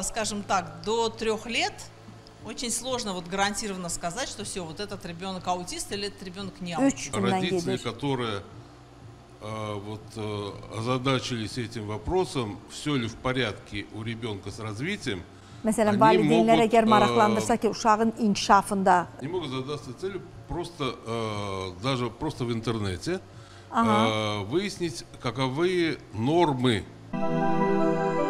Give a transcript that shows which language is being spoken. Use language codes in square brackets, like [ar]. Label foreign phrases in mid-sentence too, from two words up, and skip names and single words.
[ru] Скажем так, до 3 лет очень сложно вот гарантированно сказать, что все, вот этот ребенок аутист или этот ребенок не аутист. Родители, которые озадачились этим вопросом, все ли в порядке у ребенка с развитием, [az] Məsələn, valideynlər əgər maraqlandırsa ki, uşağın inkişafında [ru] не могут задаться целью даже просто в интернете выяснить, каковы нормы